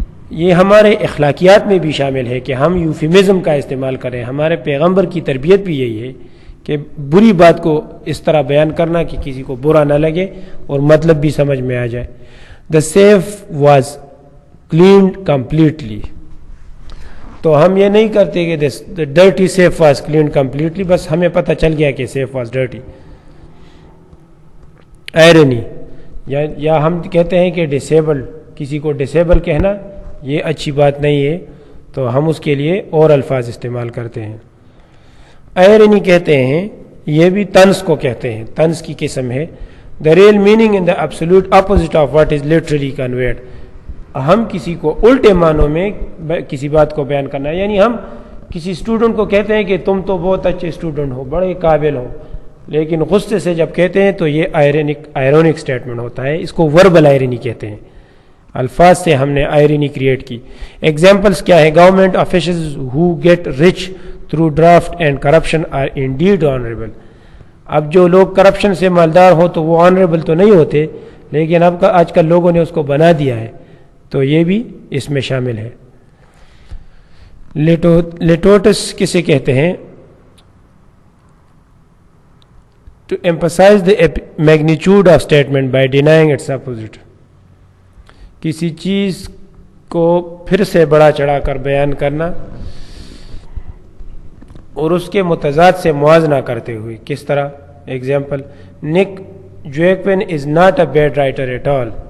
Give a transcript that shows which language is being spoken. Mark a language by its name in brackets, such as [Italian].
[Urdu] یہ ہمارے اخلاقیات میں بھی شامل ہے کہ ہم یوفیمزم کا استعمال کریں. ہمارے پیغمبر کی تربیت بھی یہی ہے کہ بری بات کو اس طرح بیان کرنا کہ کسی کو برا نہ لگے اور مطلب بھی سمجھ میں آ جائے. [English] The safe was cleaned completely. [Urdu] تو ہم یہ نہیں کرتے کہ [English] the dirty safe was cleaned completely, [Urdu] بس ہمیں پتہ چل گیا کہ [English] safe was dirty. [Urdu] Irony, یا ہم کہتے ہیں کہ disabled, کسی کو ڈسیبل کہنا یہ اچھی بات نہیں ہے, تو ہم اس کے لیے اور الفاظ استعمال کرتے ہیں. آئرنی کہتے ہیں, یہ بھی طنز کو کہتے ہیں, طنز کی قسم ہے. [English] the real meaning in the absolute opposite of what is literally conveyed. [Urdu] ہم کسی کو الٹے معنوں میں کسی بات کو بیان کرنا, یعنی ہم کسی اسٹوڈنٹ کو کہتے ہیں کہ تم تو بہت اچھے اسٹوڈنٹ ہو, بڑے قابل ہو, لیکن غصے سے جب کہتے ہیں تو یہ آئرونک اسٹیٹمنٹ ہوتا ہے. اس کو وربل آئرنی کہتے ہیں. الفاظ سے ہم نے آئرنی کریٹ کی. ایگزامپلس کیا ہے؟ [English] Government officers who get rich through draft and corruption are indeed honourable. [Urdu] اب جو لوگ کرپشن سے مالدار ہو تو وہ آنریبل تو نہیں ہوتے, لیکن اب آج کل لوگوں نے اس کو بنا دیا ہے, تو یہ بھی اس میں شامل ہے. لیٹوٹس کسے کہتے ہیں؟ [English] To emphasise the magnitude of statement by denying its opposite. [Urdu] کسی چیز کو پھر سے بڑا چڑھا کر بیان کرنا اور اس کے متضاد سے موازنہ کرتے ہوئے. کس طرح؟ [English] Example, Nick Joaquin is not a bad writer at all.